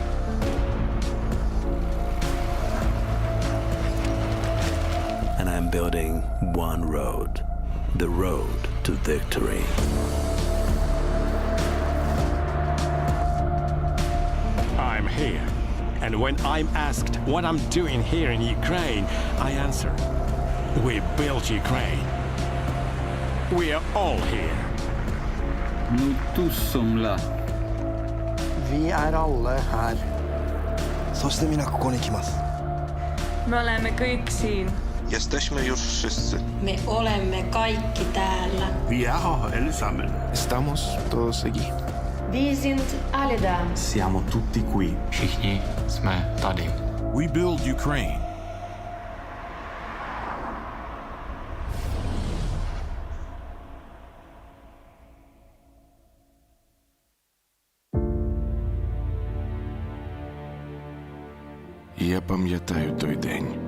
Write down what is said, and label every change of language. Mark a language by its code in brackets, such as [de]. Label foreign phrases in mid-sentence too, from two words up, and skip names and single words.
[en] And I'm building one road, the road to victory. I'm here. And when I'm asked what I'm doing here in Ukraine, I answer, we built Ukraine. We are all here. [da] Vi alle her. [et] Me olemme kõik siin. [pl] Jesteśmy już wszyscy. [fi] Me olemme kaikki täällä. [sv] Vi är här allesammans. [es] Estamos todos aquí. [de] Vi sind alle da. [it] Siamo tutti qui. [cs] Všichni jsme tady. [en] We build Ukraine. [uk] Я пам'ятаю той день.